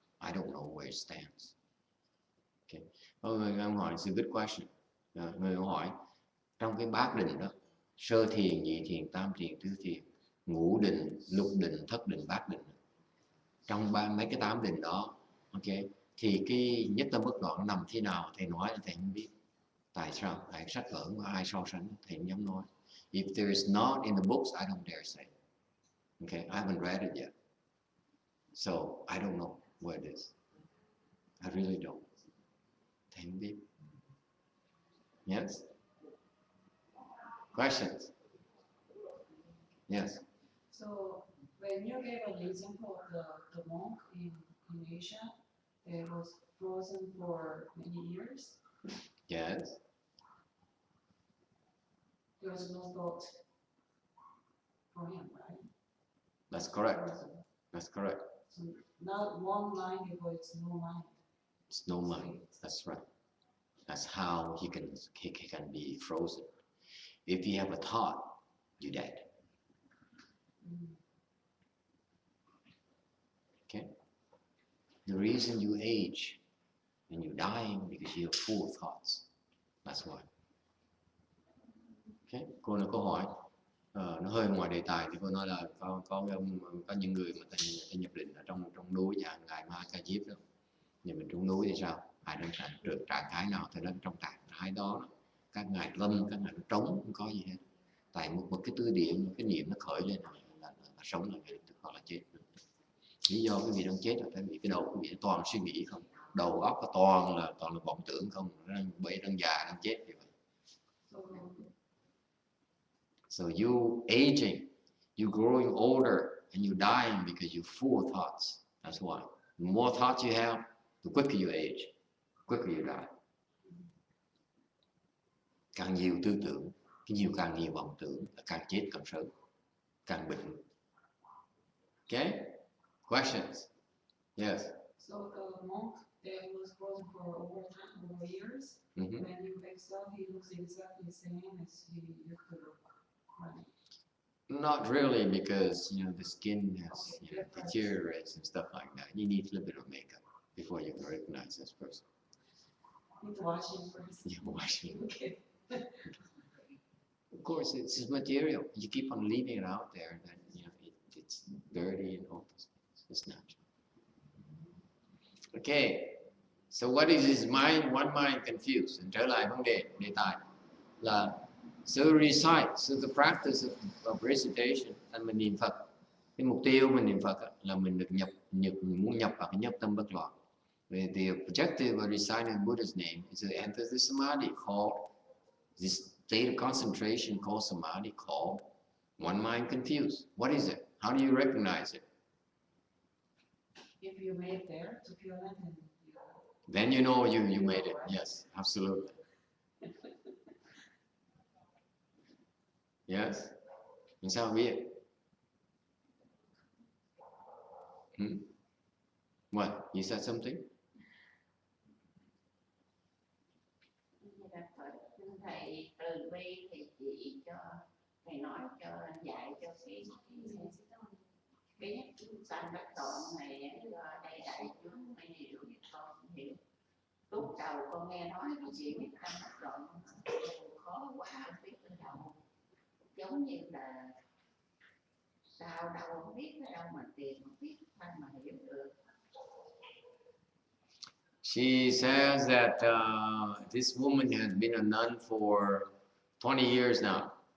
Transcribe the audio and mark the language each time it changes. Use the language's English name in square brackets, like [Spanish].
[English] I don't know where it stands. Okay. [Vietnamese] Ông hỏi [English] it's a good question. [Vietnamese] Người hỏi trong cái bát định đó, sơ thiền, nhị thiền, tam thiền, tứ thiền, ngũ định, lục định, thất định, bát định, trong mấy cái 8 định đó, ok, thì cái nhất tâm bất loạn nằm thế nào thầy nói là thầy không biết. Tại sao? Tại sách vở có ai so sánh thầy không dám nói. [English] If there is not in the books, I don't dare say. Okay, I haven't read it yet, so I don't know where it is. I really don't. [Vietnamese] Thầy không biết. [English] Yes. Questions? Yes. So when you gave an example of the monk in Asia that was frozen for many years, Yes. there was no thought for him, right? That's correct. Frozen. That's correct. So not one mind before it's no mind. It's no mind. That's right. That's how he can be frozen. If you have a thought, you're dead. Okay. The reason you age and you're dying because you're full of thoughts. That's why. Okay. [Vietnamese] Cô nói câu hỏi nó hơi ngoài đề tài thì cô nói là có những người mà ta nhập định ở trong núi dạng ngài Ma Ca Diếp đó. Nhưng mình trong núi thì sao? Ai đang trạng thái nào thì đang trong trạng thái đó. Các ngài lâm, các ngài nó trống, không có gì hết. Tại một cái tư điểm, một cái niệm nó khởi lên là sống là ngay lập tức hoặc là chết. Lý do cái vị đang chết là tại vì cái đầu của vị toàn suy nghĩ không, đầu óc nó toàn là vọng tưởng không, đang già đang chết như vậy. [English] So you aging, you growing older, and you dying because you're full of thoughts. That's why. The more thoughts you have, the quicker you age, the quicker you die. [Vietnamese] Càng nhiều tư tưởng, càng nhiều vọng tưởng, càng chết càng sớm, càng bệnh. [English] Okay? Questions? Yes. So the monk that was frozen for over years, when you exhale, he looks exactly the same as he used to look. Right? Not really, because the skin has deteriorates and stuff like that. You need a little bit of makeup before you can recognize this person. Need to wash him first. Yeah, wash him. Okay. Of course, it's his material. You keep on leaving it out there, then it's dirty and all this. It's natural. Okay, so what is his mind? One mind confused. [Vietnamese] Trở lại vấn đề tài là sự recite, sự [English] the practice of recitation, [Vietnamese] là mình niệm Phật. Cái mục tiêu mình niệm Phật là mình được muốn nhập vào cái nhất tâm bất loạn. [English] The objective of reciting Buddha's name is to enter the samadhi called this state of concentration called samadhi called one mind confused. What is it? How do you recognize it? If you made there to feel it, then you know you made it. Yes, absolutely. [Vietnamese] Yes. Làm sao biết? [English] What? You said something? [Vietnamese] Thầy từ bi thì chỉ cho thầy nói cho dạy cho cái sanh bất tọn này đây đại chúng mới hiểu con hiểu lúc đầu con nghe nói cái chuyện biết sanh bất tọn khó quá không biết từ đầu, giống như là sao đâu không biết ở đâu mà tìm không biết sao mà hiểu được. [English] She says that this woman has been a nun for 20 years now.